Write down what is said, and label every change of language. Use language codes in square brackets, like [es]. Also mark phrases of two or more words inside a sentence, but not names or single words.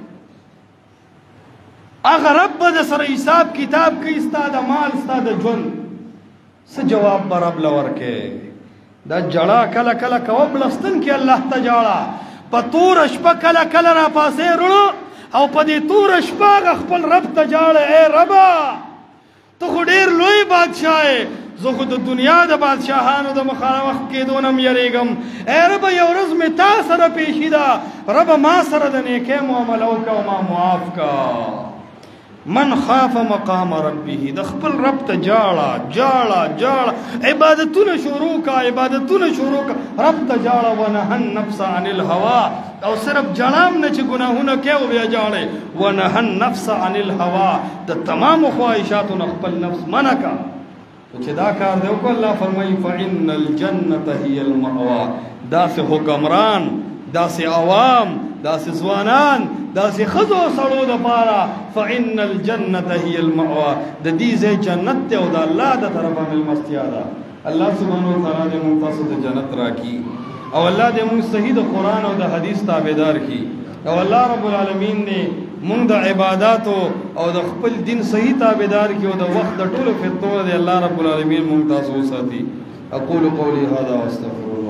[ps] هغه رب به د سره حساب کتاب کوي ستا د مال ستا د ژوند څه جواب به رب له ورکې دا جړه کله کله کوه بلستن کې الله ته جاړه په توره شپه کله کله راپاسې رڼو او په دې توره شپه هغه خپل رب ته جاړه ای ربه ته خو ډېر لوی بادشاه یې زه خو د دنیا د بادشاهانو د مخامخ کېدو نه م یریږم ای ربه یو ورځ مې تا سره پیشي ده ربه ما سره د نیکۍ معامله وکړه او ما معاف کړه [ar] من خاف مقام ربه [ps] د خپل رب ته جاړه جاړه جاړه عبادتونه شروع کا عبادتونه شروع کا رب ته جاړه [ar] ونهى النفس عن الهوى [ps] او صرف جړام نه چې ګناهونه کوي او بیا جاړې [ar] ونهى النفس عن الهوى [ps] د تمام خواهشاتو نه خپل نفس منع کا چې دا کار دی وکړه الله فرمایي [ar] فإن الجنة هي المأوى [ps] داسې حکمران داسې عوام داسې ځوانان داسې ښځو او سړو دپاره [ar] فإن الجنة هي المأوى [ps] د دې ځای جنت دی او د الله د طرفه مېلمستیا ده الله سبحانه وتعالی دې موږ تاسو ته جنت راکړي او الله دې موږ صحیح د قرآن او د حدیث تابعدار کړي او الله رب العالمین دې موږ د عباداتو او د خپل دین صحیح تابعدار کړي او د وخت د ټولو فتنو دې الله رب العالمین موږ تاسو وساتي [ar] اقول قولي هذا واستغفر